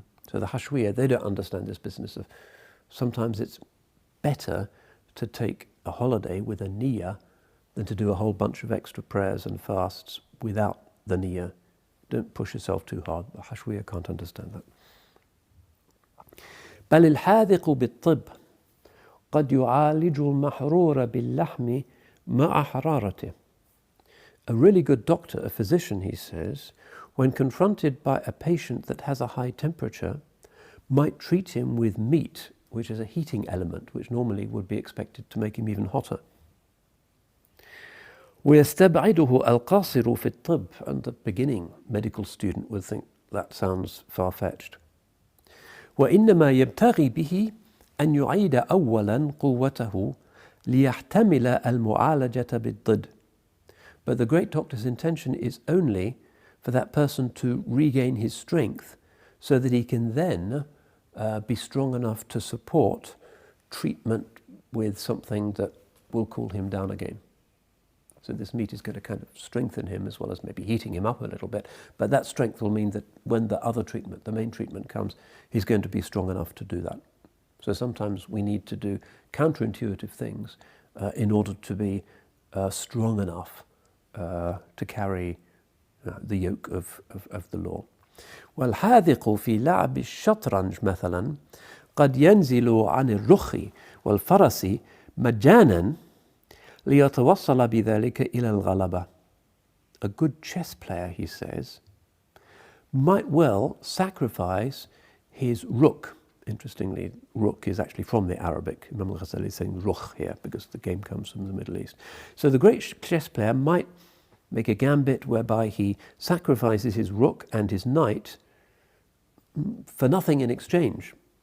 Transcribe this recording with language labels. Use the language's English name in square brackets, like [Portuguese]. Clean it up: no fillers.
[English] So the hashwiya, they don't understand this business of, sometimes it's better to take a holiday with a niyyah than to do a whole bunch of extra prayers and fasts without the niyyah. Don't push yourself too hard. The hashwiya can't understand that. [Arabic] بل الحاذق بالطب قد يعالج المحرور باللحم مع حرارته. [English] A really good doctor, a physician, he says, when confronted by a patient that has a high temperature, might treat him with meat, which is a heating element, which normally would be expected to make him even hotter. [Arabic] ويستبعده القاصر في الطب. [English] And the beginning medical student would think that sounds far-fetched. [Arabic] وإنما يبتغي به أن يعيد أولا قوته ليحتمل المعالجة بالضد. [English] But the great doctor's intention is only for that person to regain his strength so that he can then be strong enough to support treatment with something that will cool him down again. So this meat is going to kind of strengthen him as well as maybe heating him up a little bit. But that strength will mean that when the other treatment, the main treatment comes, he's going to be strong enough to do that. So sometimes we need to do counterintuitive things in order to be strong enough to carry the yoke of the law. [Arabic] والحاذق في لعب الشطرنج مثلا قد ينزل عن الرخ والفرس مجانا ليتوصل بذلك إلى الغلبة. [English] A good chess player, he says, might well sacrifice his rook. Interestingly, rook is actually from the Arabic. Imam al-Ghazali is saying ruh here because the game comes from the Middle East. So the great chess player might make a gambit whereby he sacrifices his rook and his knight for nothing in exchange.